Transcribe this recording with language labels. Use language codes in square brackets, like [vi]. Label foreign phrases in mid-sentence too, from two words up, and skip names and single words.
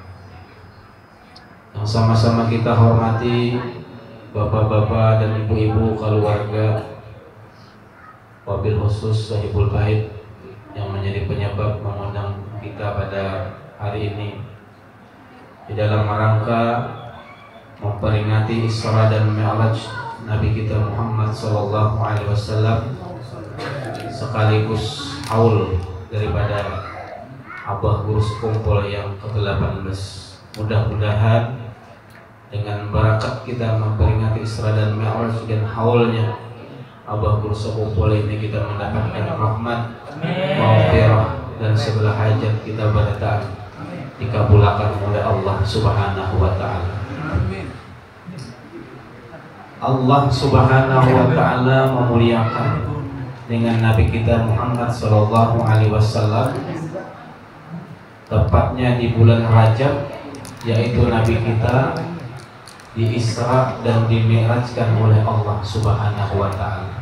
[id] yang sama-sama kita hormati bapak-bapak dan ibu-ibu keluarga, [ar] وبالخصوص صاحب البيت [id] yang menjadi penyebab mengundang kita pada hari ini di dalam rangka memperingati Isra dan Mi'raj Nabi kita Muhammad [ar] صلى الله عليه وسلم, [id] sekaligus haul daripada Abah Guru Sekumpul yang ke-18. Mudah-mudahan dengan barakat kita memperingati Isra dan Mi'raj dan haulnya Abah Guru Sekumpul ini, kita mendapatkan rahmat, maghfirah, dan segala hajat kita berdoa dikabulkan oleh Allah [ar] سبحانه وتعالى. [id] Allah [ar] سبحانه وتعالى [id] memuliakan dengan Nabi kita Muhammad [ar] صلى الله عليه وسلم, [id] tepatnya di bulan Rajab, yaitu Nabi kita di Isra dan dimi'rajkan oleh Allah [ar] سبحانه وتعالى.